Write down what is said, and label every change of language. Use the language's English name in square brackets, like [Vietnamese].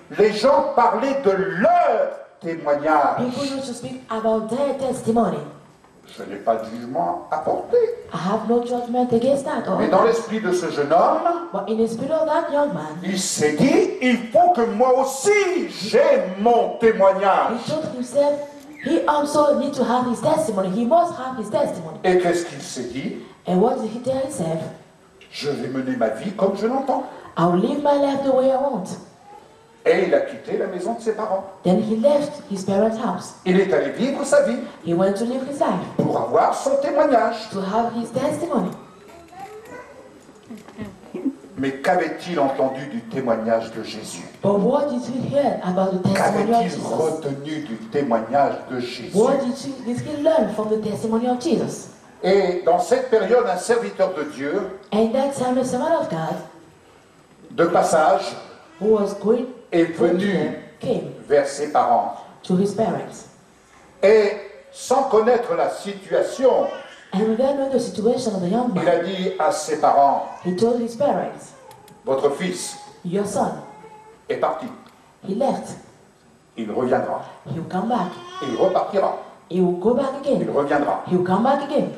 [French] les gens parlaient de leur témoignage. [English] people used to speak about their testimony. [French] Je n'ai pas de jugement à porter. [English] I have no judgment against that. [French] Mais dans l'esprit de ce jeune homme, [English] But in the spirit of that young man, [French] il s'est dit, il faut que moi aussi j'ai mon [English] he [French] témoignage. [English] told himself he also needs to have his testimony. He must have his testimony. [French] Et qu'est-ce qu'il s'est dit? [English] And what did he tell himself? [French] Je vais mener ma vie comme je l'entends. [English] I will live my life the way I want. [French] Et il a quitté la maison de ses parents. [English] Then he left his parents' house. [French] Il est allé vivre sa vie [English] He went to live his life, [French] pour avoir son témoignage. [English] to have his testimony. [French] Mais qu'avait-il entendu du témoignage de Jésus? [English] But what did he hear about the testimony of [French] Qu'avait-il [English] Jesus? [French] retenu du témoignage de Jésus? [English] What did he learn from the testimony of Jesus? [French] Et dans cette période, un serviteur de Dieu, [English] And that time, a servant of God [French] de passage, [English] who was going [French] est venu [English] came [French] vers ses parents. [English] to his parents. [French] Et sans connaître la situation, [English] And without knowing the situation of the young [French] il [English] man, [French] a dit à ses parents, [English] he told his parents, [French] votre fils [English] your son, [French] est parti. [English] he left. [French] Il reviendra. [English] He will come back. [French] Il repartira. [English] He will go back [French] Il [English] again. [French] reviendra. [English] He will come back again.